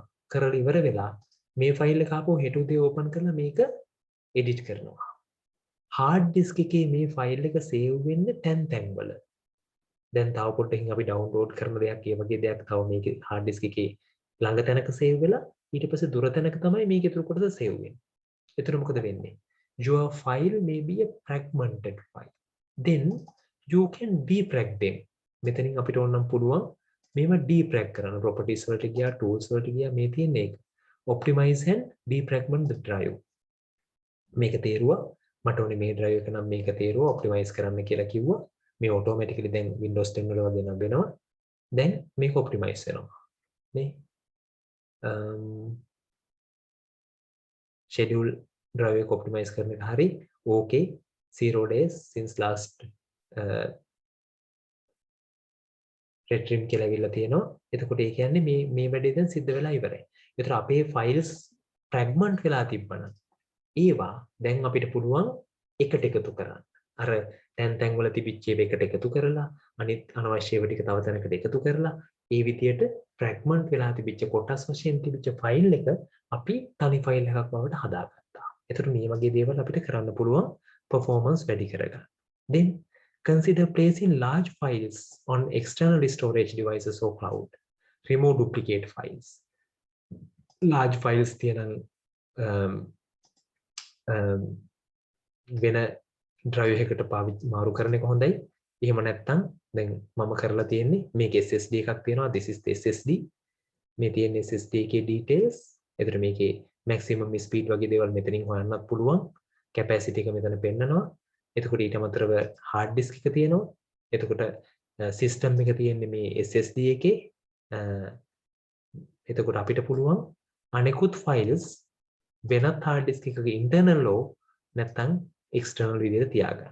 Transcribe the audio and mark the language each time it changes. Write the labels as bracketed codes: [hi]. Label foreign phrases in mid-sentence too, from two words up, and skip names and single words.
[si] කරලා ඉවර වෙලා මේ ෆයිල් එක ආපහු හෙට උදේ ඕපන් කරලා මේක edit කරනවා. [en] hard disk [si] එකේ මේ ෆයිල් එක save වෙන්නේ තැන් වල. දැන් තව පොඩ්ඩකින් අපි download කරන දෙයක් ඒ වගේ දෙයක් තව මේකේ [en] hard disk [si] එකේ ළඟ තැනක save වෙලා ඊට පස්සේ දුර තැනක තමයි මේක ඉතුරු කොටස save වෙන්නේ. එතන මොකද වෙන්නේ? [en] Your file may be a fragmented file. Then you can defrag them. [si] මෙතනින් අපිට ඕනම් පුළුවන් මේවා defrag කරන්න. properties වලට ගියා, tools වලට ගියා, මේ තියෙන එක. [en] optimize and defragment the drive. [si] මේක තේරුවා. මට ඕනේ මේ drive එක නම් මේක තේරුවා optimize කරන්න කියලා කිව්වා. මේ automatically දැන් Windows 10 වල වගේ නම් වෙනවා. දැන් මේක optimize වෙනවා. නේ? [en] schedule drive [si] එක optimize කරන එක හරි [en] okay 0 days since last retrim [si] කියලා ඇවිල්ලා තියෙනවා. එතකොට ඒ කියන්නේ මේ වැඩේ දැන් සිද්ධ වෙලා ඉවරයි. ඒතර අපේ files fragment වෙලා තිබ්බනම් ඒවා දැන් අපිට පුළුවන් එකට එකතු කරන්න. අර තැන් වල තිබිච්ච ඒවා එකට එකතු කරලා අනිත් අනවශ්‍ය ඒවා ටික තව තැනකට එකතු කරලා ඒ විදියට fragment වෙලා තිබිච්ච කොටස් වශයෙන් තිබිච්ච ෆයිල් එක අපි තනි ෆයිල් එකක් බවට හදාගත්තා. එතකොට මේ වගේ දේවල් අපිට කරන්න පුළුවන් performance වැඩි කරගන්න. [en] Then consider placing large files on external storage devices or cloud. Remove duplicate files. Large files [si] තියෙන වෙන drive එකකට මාරු කරන එක හොඳයි. එහෙම නැත්නම් දැන් මම කරලා තියෙන්නේ මේක SSD එකක් තියෙනවා. [en] this is the SSD. [si] මේ තියෙන [en] SSD එකේ details. [si] එතන මේකේ maximum speed වගේ දේවල් මෙතනින් හොයන්නත් පුළුවන්. capacity එක මෙතන පෙන්නනවා. එතකොට ඊට අමතරව [en] hard disk [si] එක තියෙනවා. එතකොට system එක තියෙන්නේ මේ SSD එකේ. එතකොට අපිට පුළුවන් අනෙකුත් files වෙනත් [en] hard disk [si] එකක internal ලෝ නැත්නම් external විදිහට තියාගන්න.